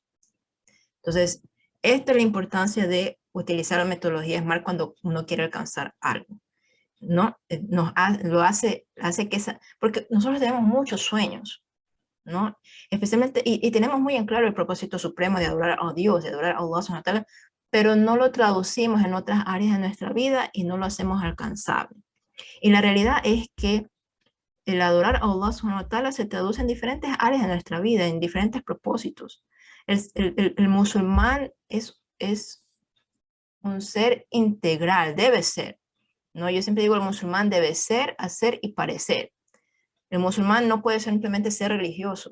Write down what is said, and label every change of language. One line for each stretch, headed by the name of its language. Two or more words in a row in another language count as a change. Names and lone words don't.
Spanish: Entonces, esta es la importancia de utilizar la metodología SMART cuando uno quiere alcanzar algo, ¿no? Lo hace que porque nosotros tenemos muchos sueños, ¿no? Especialmente, y tenemos muy en claro el propósito supremo de adorar a Dios, de adorar a Allah
Arabic: سبحانه وتعالى,
Spanish: pero no lo traducimos en otras áreas de nuestra vida y no lo hacemos alcanzable. Y la realidad es que el adorar a Allah
Arabic: سبحانه وتعالى
Spanish: se traduce en diferentes áreas de nuestra vida, en diferentes propósitos. El musulmán es un ser integral, debe ser, ¿no? Yo siempre digo, el musulmán debe ser, hacer y parecer. El musulmán no puede simplemente ser religioso.